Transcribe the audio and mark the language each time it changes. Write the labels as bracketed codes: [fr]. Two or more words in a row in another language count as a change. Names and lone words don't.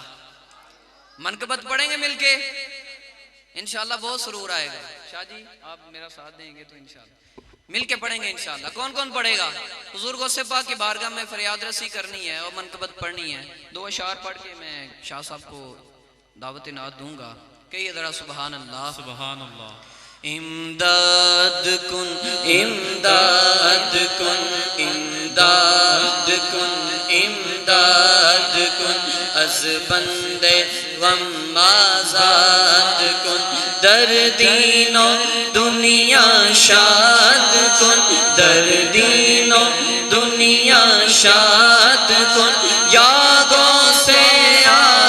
[ur] منقبت پڑھیں گے مل کے انشاءاللہ بہت سرور آئے گا. شاہ جی آپ میرا ساتھ دیں گے تو انشاءاللہ مل کے پڑھیں گے انشاءاللہ. کون کون پڑھے گا؟ حضور غوث پاک کی بارگاہ میں فریاد رسی کرنی ہے اور منقبت پڑھنی ہے. 2 اشعار پڑھ کے میں شاہ صاحب کو دعوت نعت دوں گا. کہیے ذرا سبحان اللہ. سبحان اللہ. [fa] امداد کن امداد کن امداد کن امداد کن از بندے غم آزاد کن در دین و دنیا شاد کن در دین و دنیا شاد کن یا غوث